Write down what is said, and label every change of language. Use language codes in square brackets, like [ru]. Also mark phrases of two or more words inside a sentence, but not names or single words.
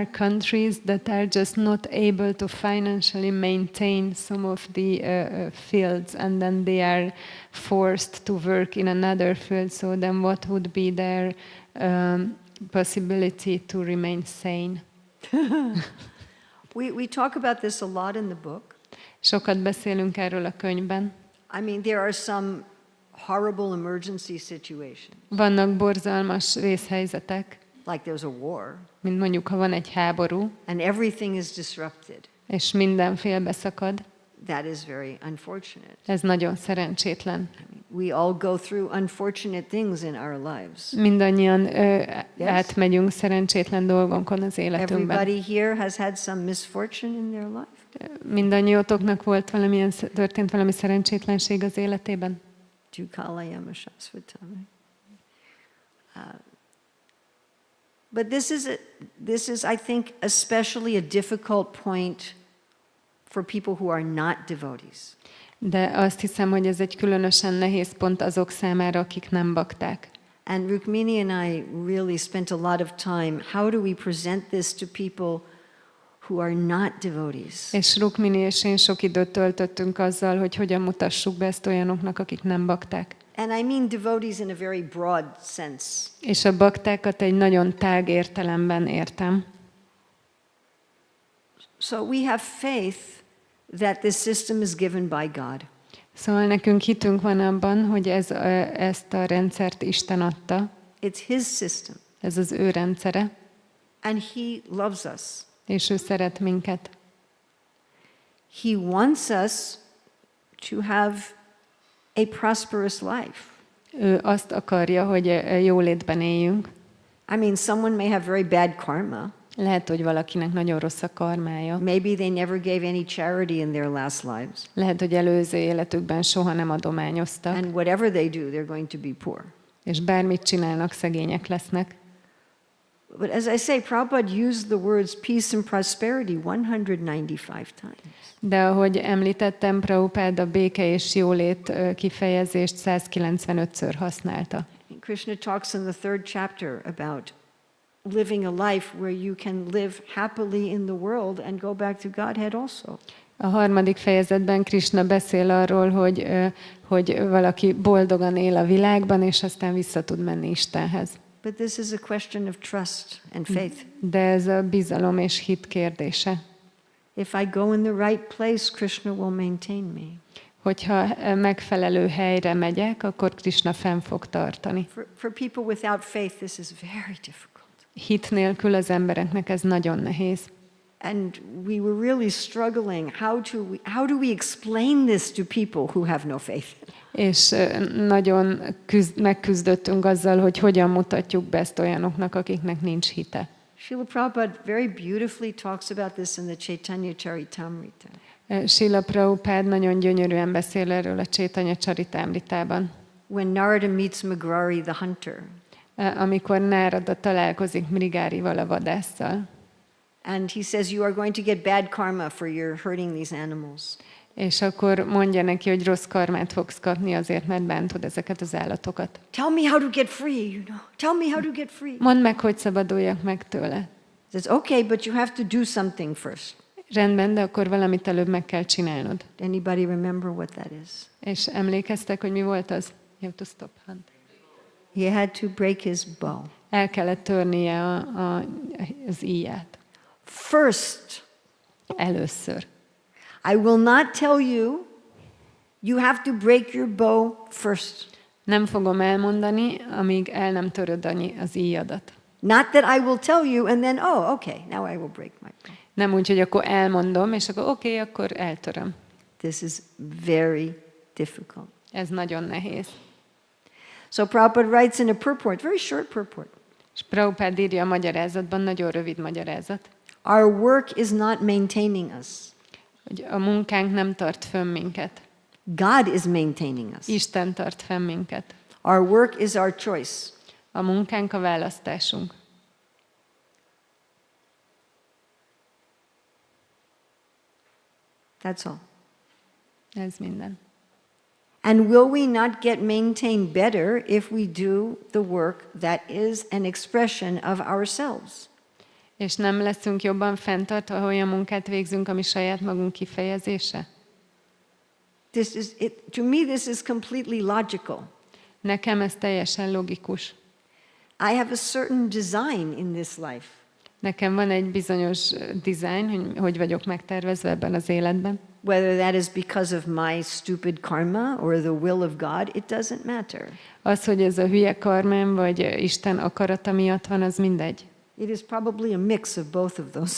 [en] countries that are just not able to financially maintain some of the fields, and then they are forced to work in another field? So then what would be their possibility to remain sane? We talk about this a lot in the book. [hu] Sokat beszélünk erről a könyvben. [en] I mean, there are some horrible emergency situations. [hu] Vannak borzalmas vészhelyzetek. [en] Like there's a war. [hu] Mint mondjuk, ha van egy háború, [en] and everything is disrupted. [hu] És minden félbeszakad. [en] that is very unfortunate. [hu] Ez nagyon szerencsétlen. [en] We all go through unfortunate things in our lives. [hu] Mindannyian átmegyünk szerencsétlen dolgonkon az életünkben. [en] Everybody here has had some misfortune in their life. [hu] Mindannyiótoknak volt történt valami szerencsétlenség az életében? Jukalayama Shasvatami. [en] But this is, I think, especially a difficult point for people who are not devotees. [hu] De azt hiszem, hogy ez egy különösen nehéz pont azok számára, akik nem bakták. [en] And Rukmini and I really spent a lot of time. How do we present this to people who are not devotees? [hu] És Rukmini és én sok időt töltöttünk azzal, hogy hogyan mutassuk be ezt olyanoknak, akik nem bakták. [en] And I mean devotees in a very broad sense. [hu] És a baktákat egy nagyon tág értelemben értem. [en] So we have faith that this system is given by God. [hu] Szóval nekünk hitünk van abban, hogy ezt a rendszert Isten adta. [en] It's His system. [hu] Ez az ő rendszere. [en] And He loves us. [hu] És ő szeret minket. [en] He wants us to have a prosperous life. [hu] Ő azt akarja, hogy jólétben éljünk. [en] I mean, someone may have very bad karma. [hu] Lehet, hogy valakinek nagyon rossz a karmája. [en] Maybe they never gave any charity in their last lives. [hu] Lehet, hogy előző életükben soha nem adományoztak. [en] And whatever they do, they're going to be poor. [hu] És bármit csinálnak, szegények lesznek. [en] But as I say, Prabhupada used the words peace and prosperity 195 times. [hu] De ahogy említettem, Prabhupád a béke és jólét kifejezést 195-ször használta. [en] Krishna talks in the 3rd chapter about living a life where you can live happily in the world and go back to Godhead also. [hu] A 3. fejezetben Krishna beszél arról, hogy valaki boldogan él a világban, és aztán vissza tud menni Istenhez. [en] But this is a question of trust and faith. [hu] De ez a bizalom és hit kérdése. [en] If I go in the right place, Krishna will maintain me. [hu] Hogyha megfelelő helyre megyek, akkor Krishna fenn fog tartani. [en] For people without faith, this is very difficult. [hu] Hit nélkül az embereknek ez nagyon nehéz. [en] And we were really struggling. How do we explain this to people who have no faith? [hu] És nagyon megküzdöttünk azzal, hogy hogyan mutatjuk be ezt olyanoknak, akiknek nincs hite. [en] Srila Prabhupada very beautifully talks about this in the Chaitanya Charitamrita. [hu] Srila Prabhupád nagyon gyönyörűen beszél erről a Chaitanya Charitamritában. [en] When Narada meets Mrigali the hunter. [hu] Amikor Nárada találkozik Mrigárival, a vadásszal. [en] And he says, you are going to get bad karma for your hurting these animals. [hu] És akkor mondja neki, hogy rossz karmát fogsz kapni azért, mert bántod ezeket az állatokat. [en] Tell me how to get free, you know. Tell me how to get free. [hu] Mondd meg, hogy szabaduljak meg tőle. [en] He says, okay, but you have to do something first. [hu] Rendben, de akkor valamit előbb meg kell csinálnod. [en] Anybody remember what that is? [hu] És emlékeztek, hogy mi volt az? [en] You have to stop, hunt. He had to break his bow. [hu] El kellett törnie az íját. [en] First. [hu] Először. [en] I will not tell you, you have to break your bow first. [hu] Nem fogom elmondani, amíg el nem töröd az íjadat. [en] Not that I will tell you and then, oh, okay, now I will break my bow. [hu] Nem úgy, hogy akkor elmondom, és akkor oké, akkor eltöröm. [en] This is very difficult. [hu] Ez nagyon nehéz. [en] So Prabhupada writes in a purport, very short purport. [hu] És Prabhupád írja a magyarázatban, nagyon rövid magyarázat. [en] Our work is not maintaining us. [hu] Hogy a munkánk nem tart fönn minket. [en] God is maintaining us. [hu] Isten tart fenn minket. [en] Our work is our choice. [hu] A munkánk a választásunk. [en] That's all. [hu] Ez minden. [en] And will we not get maintained better if we do the work that is an expression of ourselves? [hu] És nem leszünk jobban fenntartva, ha olyan munkát végzünk, ami saját magunk kifejezése? [en] To me, this is completely logical. [hu] Nekem ez teljesen logikus. [en] I have a certain design in this life. [hu] Nekem van egy bizonyos design, hogy vagyok megtervezve ebben az életben. [en] Whether that is because of my stupid karma or the will of God, it doesn't matter. [hu] Az, hogy ez a hülye karmám, vagy Isten akarata miatt van, az mindegy. [en] It is probably a mix of both of those.